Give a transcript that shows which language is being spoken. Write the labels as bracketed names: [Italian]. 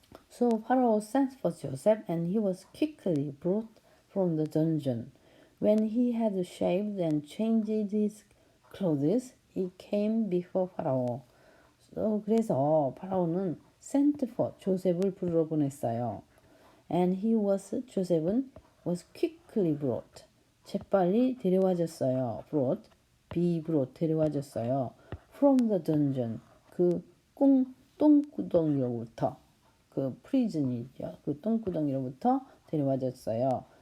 [English] So Pharaoh sent for Joseph, and he was quickly brought from the dungeon. When he had shaved and changed his clothes, he came before Pharaoh. [Korean] 그래서 파라오는 sent for, 조셉을 부르러 보냈어요. [English] And 조셉은 was quickly brought, [Korean] 재빨리 데려와졌어요. be brought, 데려와졌어요. [English] From the dungeon, [Korean] 그 똥구덩이로부터, 그 prison이죠. 그 똥구덩이로부터 데려와졌어요.